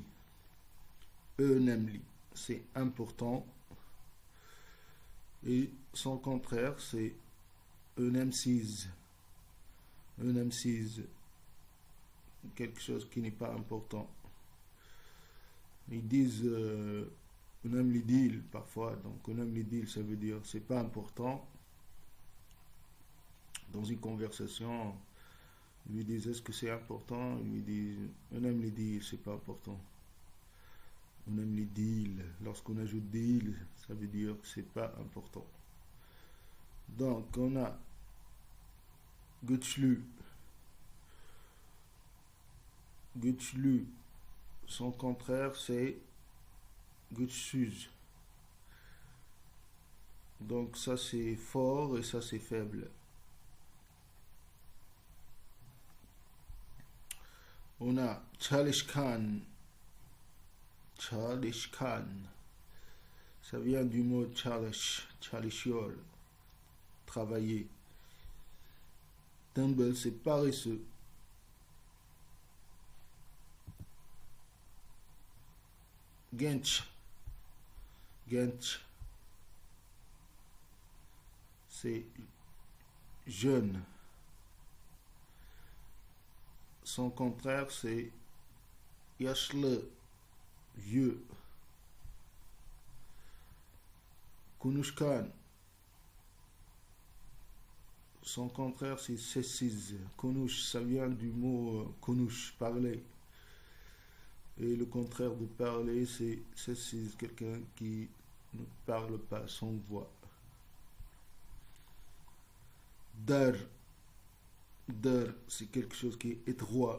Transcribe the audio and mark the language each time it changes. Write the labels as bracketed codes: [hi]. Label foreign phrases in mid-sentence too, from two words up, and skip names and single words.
[fr] Önemli, c'est important. Et son contraire, c'est önemsiz. Önemsiz, quelque chose qui n'est pas important. Ils disent [tr] önemli değil [fr] parfois. [tr] Donc önemli değil, [fr] ça veut dire c'est pas important. Dans une conversation, ils lui disent est-ce que c'est important? Ils lui disent [tr] önemli değil, [fr] c'est pas important. [tr] Önemli değil, [fr] lorsqu'on ajoute değil, ça veut dire que c'est pas important. Donc on a güçlü. Güçlü, son contraire c'est güçsüz. Donc ça c'est fort et ça c'est faible. On a çalışkan. Çalışkan. Ça vient du mot [tr] çalış, çalışıyor, [fr] travailler. Tembel, c'est paresseux. Genç. Genç, c'est jeune. Son contraire, c'est yaşlı, vieux. Konuşkan. Son contraire, c'est sessiz. Konuş, ça vient du mot konuş, parler. Et le contraire de parler, c'est sessiz, quelqu'un qui ne parle pas sans voix. Dar. Dar, c'est quelque chose qui est étroit.